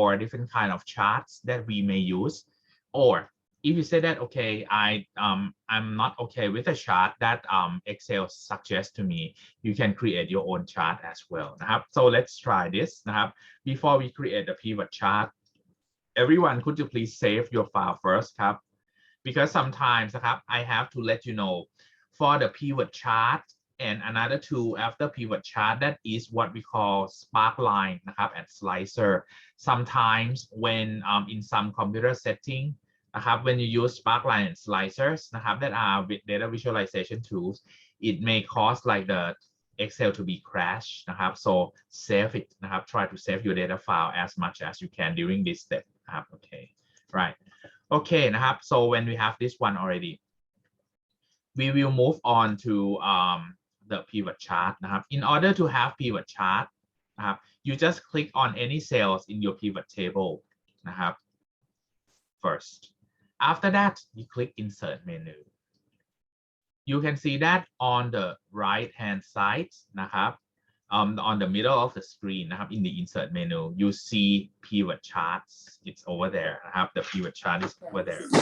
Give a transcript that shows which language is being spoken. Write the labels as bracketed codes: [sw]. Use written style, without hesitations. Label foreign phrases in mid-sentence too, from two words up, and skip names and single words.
[en] different kind of charts that we may use or if you say that okay I'm not okay with a chart that Excel suggests to me you can create your own chart as well นะครับ so let's try this นะครับ before we create the pivot chart everyone could you please save your file first ครับ because sometimes นะครับ I have to let you know for the pivot chart and another tool after pivot chart that is what we call sparkline นะครับ and slicer sometimes when in some computer setting นะครับ when you use sparkline and slicers นะครับ that are with data visualization tools it may cause like the Excel to be crashed นะครับ so save it นะครับ try to save your data file as much as you can during this step นะครับ okay right okay นะครับ so when we have this one already we will move on to the pivot chart นะครับ in order to have pivot chart นะครับ you just click on any cells in your pivot table นะครับ first after that you click insert menu you can see that on the right hand side นะครับ on the middle of the screen นะครับ in the insert menu you see pivot charts it's over there นะครับ the pivot chart is over there